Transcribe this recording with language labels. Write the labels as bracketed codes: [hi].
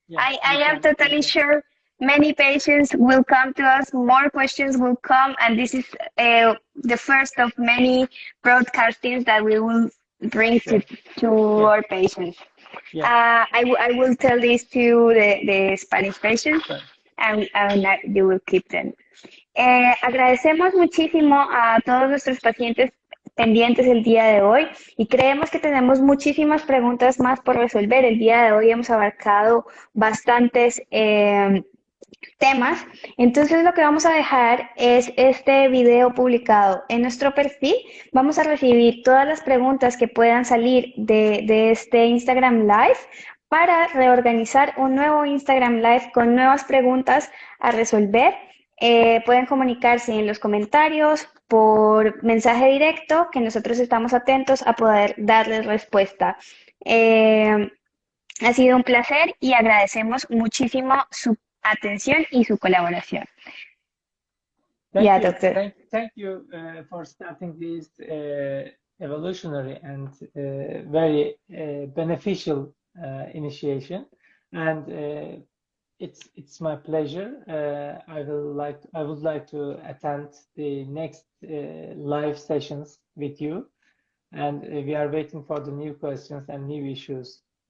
[en] I am totally sure many patients will come to us, more questions will come, and this is the first of many broadcastings that we will bring to our patients. I will tell this to the Spanish patients, and you will keep them. [es] Agradecemos muchísimo a todos nuestros pacientes pendientes el día de hoy y creemos que tenemos muchísimas preguntas más por resolver. El día de hoy hemos abarcado bastantes temas, entonces lo que vamos a dejar es este video publicado en nuestro perfil. Vamos a recibir todas las preguntas que puedan salir de este Instagram Live para reorganizar un nuevo Instagram Live con nuevas preguntas a resolver. Pueden comunicarse en los comentarios, por mensaje directo, que nosotros estamos atentos a poder darles respuesta. Ha sido un placer y agradecemos muchísimo su atención y su colaboración. [en] Thank you for starting this evolutionary and very beneficial initiation, and it's my pleasure. I would like to attend the next live sessions with you, and we are waiting for the new questions and new issues.